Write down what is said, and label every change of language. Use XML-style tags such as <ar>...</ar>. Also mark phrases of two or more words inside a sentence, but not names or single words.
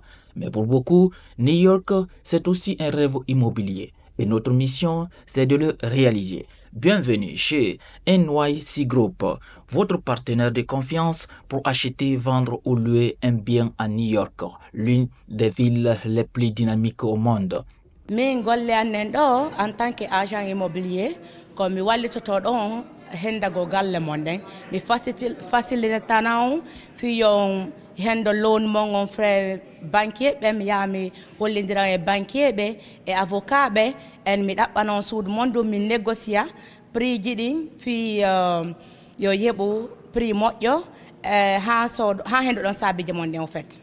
<fr>Mais pour beaucoup, New York, c'est aussi un rêve immobilier. Et notre mission, c'est de le réaliser. Bienvenue chez NYC Group, votre partenaire de confiance pour acheter, vendre ou louer un bien à New York, l'une des villes les plus dynamiques au monde.</fr> <ff>Min golle annen ɗo</ff> <fr>en tant que agent immobilier</fr> <ff>ko mi wallitoto ɗon hendago galle mon nden mi facilitana on fiyon hendo loan mon on</ff> <fr>frais banquier</fr> <ff>ɓe mi yaha mi hollidiran e banquier ɓe e avocat ɓe en mi ɗaɓɓana on suudu mon ɗum min négocia prix ji ɗin fi yo yeeɓu prix moƴƴo ha hendo ɗon saabiji mon nden o fait</ff>